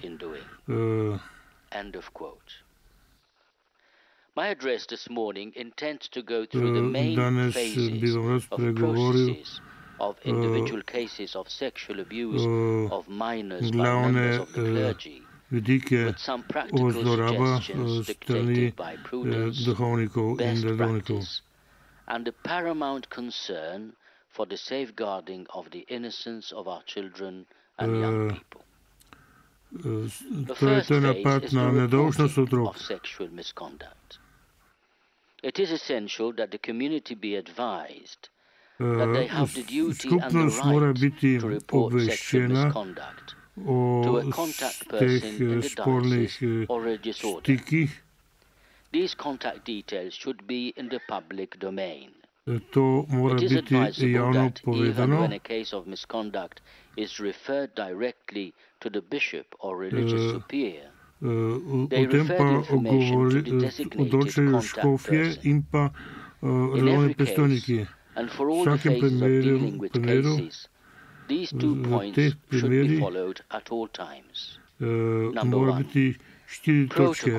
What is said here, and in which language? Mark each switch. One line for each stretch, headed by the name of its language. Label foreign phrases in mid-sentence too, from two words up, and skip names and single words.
Slovenian: Danes bi vam rad spregovoril glavne vidike o zlorabah strani duhovnikov in redovnikov.
English: For the safeguarding of the innocence of our children and young people. The first phase is the reporting of sexual misconduct. It is essential that the community be advised that they have the duty and the right to report sexual misconduct to a contact person in the diocese or religious order. These contact details should be in the public domain.
Slovenian: To mora biti javno povedano. O tem pa odločajo škofje in pa redovni predstojniki. V vsakem primeru, v teh primerih mora biti 4 točke.